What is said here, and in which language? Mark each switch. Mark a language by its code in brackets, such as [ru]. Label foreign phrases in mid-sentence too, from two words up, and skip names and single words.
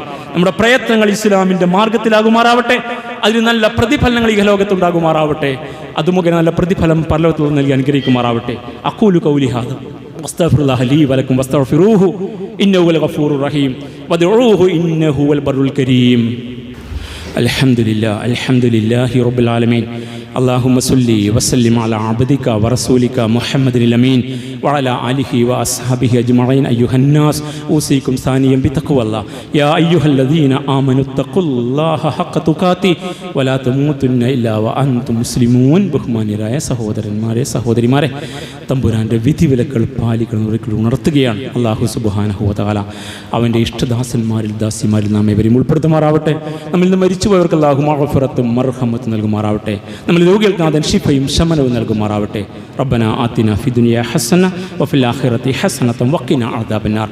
[ml] നമ്മുടെ പ്രയത്നങ്ങൾ ഇസ്ലാമിന്റെ മാർഗത്തിലാകുമാറാവട്ടെ. അതിന് നല്ല പ്രതിഫലങ്ങൾ ഈ ലോകത്തുണ്ടാകുമാറാവട്ടെ. അതുമുഖേന നല്ല പ്രതിഫലം പരലോകത്തിൽ നൽകി അനുഗ്രഹിക്കുമാറാവട്ടെ. [ar] أقول قولي هذا وأستغفر الله لي ولكم واستغفروه إنه هو الغفور الرحيم وادعوه إنه هو البر الكريم. الحمد لله رب العالمين. اللهم صل وسلم على عبدك ورسولك محمد الأمين وعلى آله وأصحابه أجمعين. أيها الناس أوصيكم ثانيا بتقوى الله يا أيها الذين آمنوا اتقوا الله حق تقاته ولا تموتن إلا وأنتم مسلمون. [ml] ബഹുമാന്യരായ സഹോദരന്മാരെ സഹോദരിമാരെ, തമ്പുരാന്റെ വിധിവിലക്കൾ പാലിക്കണം ഉണർത്തുകയാണ് [ar] الله سبحانه وتعالى. [ml] അവൻ്റെ ഇഷ്ടദാസന്മാരിൽ ദാസിമാരിൽ നാം ഏവരെയും ഉൾപ്പെടുത്തുമാറാവട്ടെ. നമ്മിൽ നിന്ന് മരിച്ചുപോയവർക്ക് അല്ലാഹു മഗ്ഫിറത്തും മർഹമത്തും നൽകുമാറാവട്ടെ. നമ്മൾ രോഗികൾക്ക് നാഥൻ ശിഫയും ശമനവും നൽകുമാറാവട്ടെ. [ar] ربنا آتنا في الدنيا حسنة وفي الآخرة حسنة وقنا عذاب النار.